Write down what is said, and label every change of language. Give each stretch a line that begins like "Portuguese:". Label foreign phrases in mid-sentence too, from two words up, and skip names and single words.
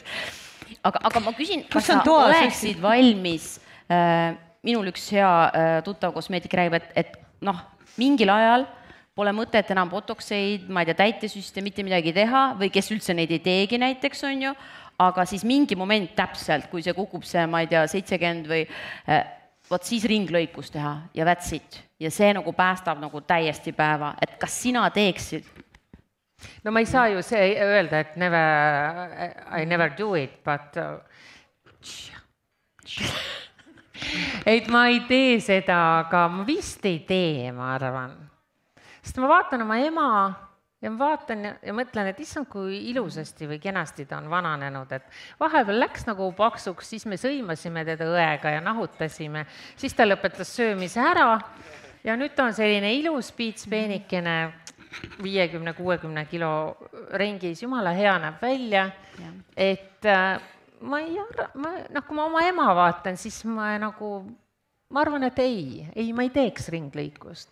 Estonian: Aga ma küsin, kas sa oleksid valmis, minul üks hea tuttav kosmeetik räägib, et mingil ajal pole mõtet enam botoxeid, ma ei tea, täitesüste, mitte midagi teha või kes üldse neid ei teegi näiteks on ju, aga siis mingi moment täpselt, kui see kukub see, ma ei tea, 70 või võt siis ringlõikus teha ja
English: that's it.
Estonian: Ja see nagu päästab nagu täiesti päeva, et kas sina teeksid? No ma ei saa ju see öelda, et
English: I never do it,
Estonian: but et ma ei tee seda, aga ma vist ei tee, ma arvan. Sest ma vaatan oma ema ja ma vaatan ja mõtlen, et issand, kui ilusasti või kenasti ta on vananenud, et vahepeal läks nagu paksuks, siis me sõimasime teda õega ja nahutasime, siis ta lõpetas söömise ära ja nüüd ta on selline ilus piitspeenikene 50-60 kilo ringis, jumala hea näeb välja, et ma kui ma oma ema vaatan, siis ma arvan, et ma ei teeks ringlõikust.